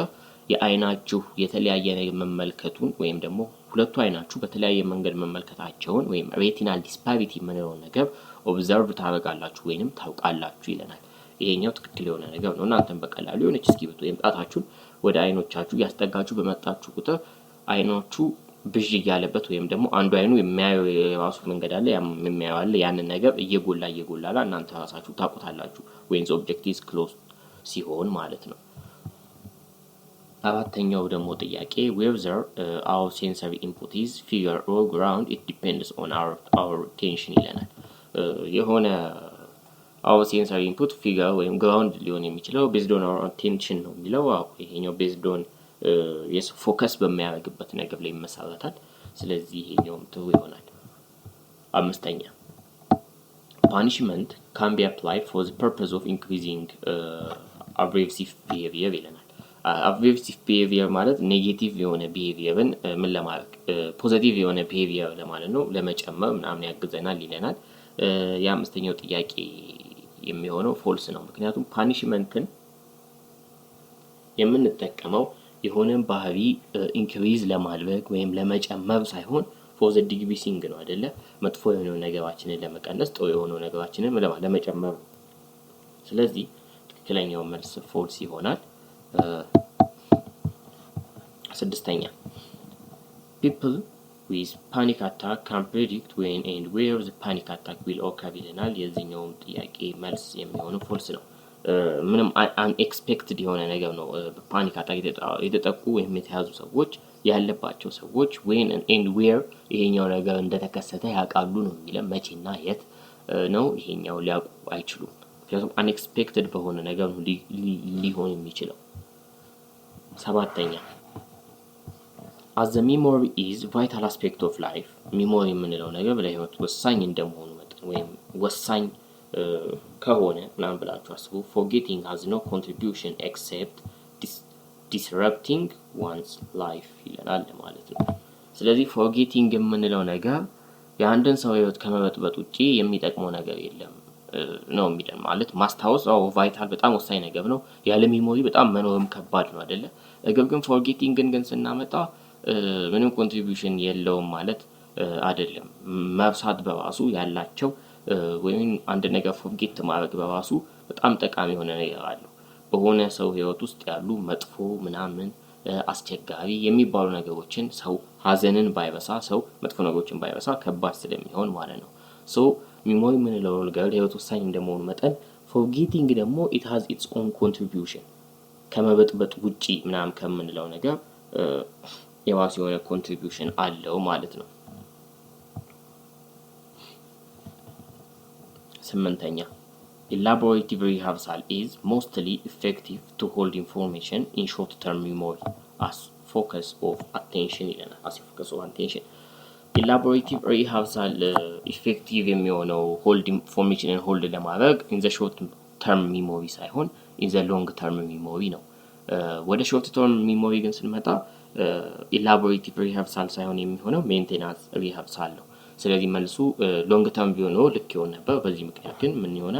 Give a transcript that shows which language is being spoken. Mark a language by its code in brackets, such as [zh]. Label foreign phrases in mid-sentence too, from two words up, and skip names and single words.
[am] የአይናችሁ የተለያየ ነገር መመልከቱን ወይም ደግሞ ሁለቱ አይናችሁ በተለያየ መንገድ መመልከታቸውን ወይም [en] retinal disparity [am] የምንለው ነገር ኦብዘርቭ ታደርጋላችሁ ወይንም ታውቃላችሁ ይለናል። ይሄኛው ትክክል የሆነ ነገር ነው። እናንተም በቀላሉ የሆነች እስክሪብቶ ወይም ጣታችሁን ወደ አይኖቻችሁ ያስጠጋችሁ በመጣችሁ ቁጥር አይኖቹ ብዥ እያለበት ወይም ደግሞ አንዱ አይኑ የሚያየው የራሱ መንገድ አለ፣ የሚያየው አለ። ያንን ነገር እየጎላ እናንተ ራሳችሁ ታውቁታላችሁ [en] when the object is close [am] ሲሆን ማለት ነው። አራተኛው ደግሞ ጥያቄ [en] whether our sensory input is figure or ground it depends on our attention [am] ይለናል። የሆነ [en] our sensory input figure ወይም [am] ground ሊሆን የሚችለው [en] based on our attention [am] ነው የሚለው። ይሄኛው [en] based on [am] ፎከስ በሚያደርግበት ነገር ላይ ይመሰረታል። ስለዚህ ይሄኛውም ጥሩ ይሆናል። አምስተኛ [en] punishment can be applied for the purpose of increasing aversive behavior [am] ይለናል። [en] aversive behavior [am] ማለት ኔጌቲቭ የሆነ ቢሄቪየርን ምን ለማድረግ ፖዚቲቭ የሆነ ቢሄቪየር ለማለት ነው ለመጨመር ምናምን ያግዘናል ይለናል። የአምስተኛው ጥያቄ የሚሆነው ፎልስ ነው። ምክንያቱም ፓኒሽመንትን የምንጠቀመው የሆነን ባህሪ ኢንክሪዝ ለማድረግ ወይም ለመጨመር ሳይሆን [en] for the decreasing [am] ነው አይደለ? መጥፎ የሆነው ነገራችንን ለመቀነስ ጥሩ የሆነው ነገራችንን ለመጨመር። ስለዚህ ትክክለኛው መልስ ፎልስ ይሆናል። ስድስተኛ [en] people with panic attack can predict when and where the panic attack will occur [am] ይለናል። የዚህኛው ጥያቄ መልስ የሚሆነው ፎልስ ነው። ምንም አንኤክስፔክትድ የሆነ ነገር ነው። [en] panic attack [am] የተጠቁ ወይም የተያዙ ሰዎች ያለባቸው ሰዎች [en] when and where [am] ይሄኛው ነገር እንደተከሰተ ያውቃሉ ነው የሚለው። መቼና የት ነው ይሄኛው ሊያውቁ አይችሉም። ምክንያቱም unexpected በሆነ ነገር ሊሆን የሚችለው። ሰባተኛ [en] as the memory is vital aspect of life [am] ሚሞሪ የምንለው ነገር ለህይወት ወሳኝ እንደመሆኑ መጠን ወይም ወሳኝ ከሆነ ምናምን ብላችሁ አስቡ። [en] forgetting has no contribution except disrupting one's life [am] ይለናል ማለት ነው። ስለዚህ forgetting የምንለው ነገር የአንድን ሰው ህይወት ከመበጥበጥ ውጪ የሚጠቅመው ነገር የለም ነው የሚለን። ማለት ማስታወስ ቫይታል በጣም ወሳኝ ነገር ነው። ያለ ሚሞሪ በጣም መኖርም ከባድ ነው አይደለ? ግን forgetting ግን ስናመጣ ምንም ኮንትሪቢዩሽን የለውም ማለት አይደለም። መርሳት በራሱ ያላቸው ወይም አንድ ነገር ፎርጌት ማድረግ በራሱ በጣም ጠቃሚ የሆነ ነገር አለው። በሆነ ሰው ህይወት ውስጥ ያሉ መጥፎ ምናምን አስቸጋሪ የሚባሉ ነገሮችን ሰው ሀዘንን ባይረሳ ሰው መጥፎ ነገሮችን ባይረሳ ከባድ ስለሚሆን ማለት ነው። [en] so memory [am] የምንለው ነገር ህይወት ወሳኝ እንደመሆኑ መጠን forgetting ደግሞ [en] it has its own contribution [am] ከመበጥበጥ ውጪ ምናምን ከምንለው ነገር የራሱ የሆነ ኮንትሪቢዩሽን አለው ማለት ነው። [en] ስምንተኛ elaborative rehearsal is mostly effective to hold information in short term memory as focus of attention ይለናል። as focus of attention elaborative rehearsal effective የሚሆነው hold information hold ለማድረግ in the short term memory ሳይሆን in the long term memory [am] ነው። ወደ [en] short term memory [am] ግን ስንመጣ [en] elaborative rehearsal [am] ሳይሆን የሚሆነው [en] maintenance rehearsal [am] ነው። ስለዚህ መልሱ [en] long term [am] ቢሆን ነው ልክ ይሆን ነበር። በዚህ ምክንያት ግን ምን ይሆናል?